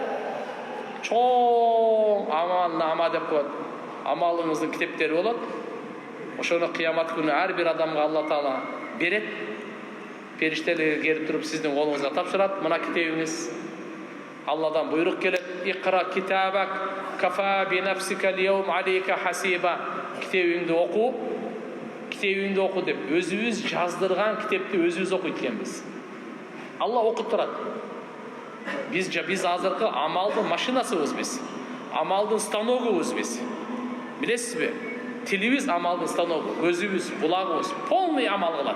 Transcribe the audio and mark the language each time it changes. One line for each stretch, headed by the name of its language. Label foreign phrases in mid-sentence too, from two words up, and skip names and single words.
Kyrgyz: Чоң амал деп коет. Амалыңыздын китептери болот. Ошону кыямат күнү ар бир адамга Алла Таала берет. Периштелер келип туруп сиздин колуңузга тапшырат. Мына китебиңиз. Алладан буйрук келет.
Arabic: اقرأ كتابك كفى بنفسك اليوم عليك حسيبا.
Kyrgyz: Китебиңди оку. Китебиңди оку деп өзүбүз жаздырган китепти өзүбүз окуйт экенбиз. Алла окуп турат. Биз азыркы амалдын машинасыбыз биз. Амалдын станогубуз биз. Билесизби? Тилибиз амалдын станогу, көзүбүз, булагыбыз полный амал кылат.